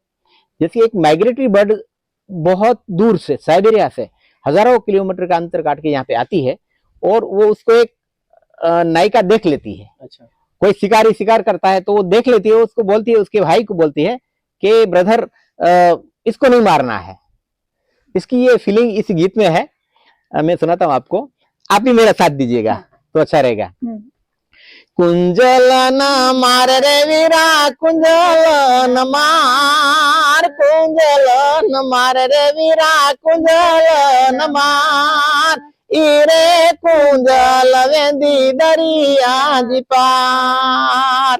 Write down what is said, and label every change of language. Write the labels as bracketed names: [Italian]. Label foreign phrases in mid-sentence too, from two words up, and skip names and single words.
[Hindi] जैसे एक [English] migratory bird [Hindi] बहुत दूर से, साइबेरिया से हजारों किलोमीटर का अंतर काट के यहाँ पे आती है, और वो उसको एक नायिका देख लेती है। अच्छा, कोई शिकारी शिकार करता है तो वो देख लेती है, उसको बोलती है, उसके भाई को बोलती है कि ब्रदर इसको नहीं मारना है। इसकी ये फीलिंग इस गीत में है। मैं सुनाता हूँ आपको, आप भी मेरा साथ दीजिएगा तो अच्छा रहेगा। [Sindhi] कुंजल न मार रे वीरा कुंजल न मार, कुंजल न मार रे वीरा कुंजल न मार, इरे कुंजल वेंदी दरिया जी पार।